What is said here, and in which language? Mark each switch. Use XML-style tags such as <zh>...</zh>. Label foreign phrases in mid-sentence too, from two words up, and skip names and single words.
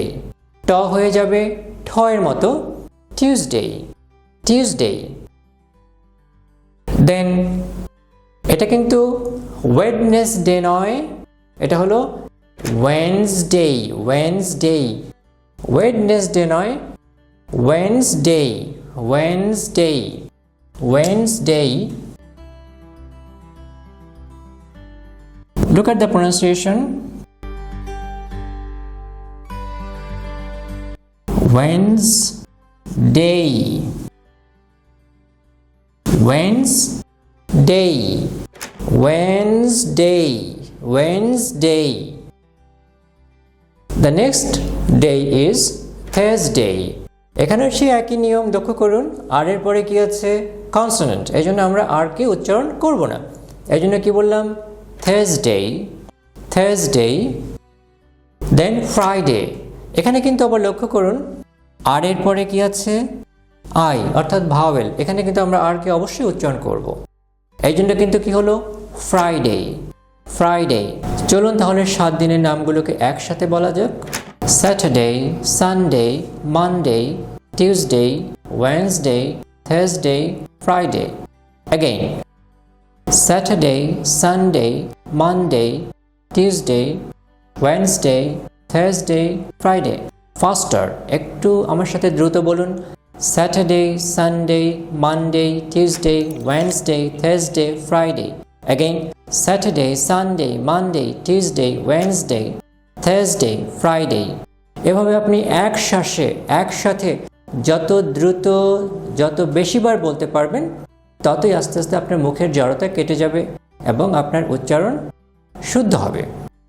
<bn>ট হয়ে যাবে ঠ এর মতো, টিউসডে। টিউসডে। দেন এটা কিন্তু ওয়েডনেসডে নয়, এটা হলো ওয়েডনেসডে। ওয়েডনেসডে। ওয়েডনেসডে নয়, ওয়েডনেসডে। ওয়েডনেসডে। ওয়েডনেসডে।</bn> <en>Look at the pronunciation. Wednesday. Wednesday. Wednesday. Wednesday. The next day is Thursday.</en> <bn>এখানে সেই একই নিয়ম লক্ষ্য করুন, আর এর পরে কি আছে কনসোনেন্ট, এই জন্য আমরা আর কে উচ্চারণ করব না। এই জন্য কি বললাম</bn> <en>Thursday, Thursday, then Friday.</en> <bn>এখানে কিন্তু আবার লক্ষ্য করুন আর এর পরে কি আছে আই, অর্থাৎ ভাওয়েল। এখানে কিন্তু আমরা আর কে অবশ্যই উচ্চারণ করব, এই জন্য কিন্তু কি হলো ফ্রাইডে। ফ্রাইডে। চলুন তাহলে 7 দিনের নামগুলোকে একসাথে বলা যাক।</bn> <en>Saturday, Sunday, Monday, Tuesday, Wednesday, Thursday, Friday. Again. Saturday, Sunday, Monday, Tuesday, Wednesday, Thursday, Friday. Faster,</en> <bn>একটু আমার সাথে দ্রুত বলুন।</bn> <en>Saturday, Sunday, Monday, Tuesday, Wednesday, Thursday, Friday. Again, Saturday, Sunday, Monday, Tuesday, Wednesday, Thursday, Friday.</en> <bn>এভাবে আপনি একসাথে যত দ্রুত যত বেশিবার বলতে পারবেন ততই আস্তে আস্তে আপনার মুখের জড়তা কেটে যাবে এবং আপনার উচ্চারণ শুদ্ধ হবে।</bn>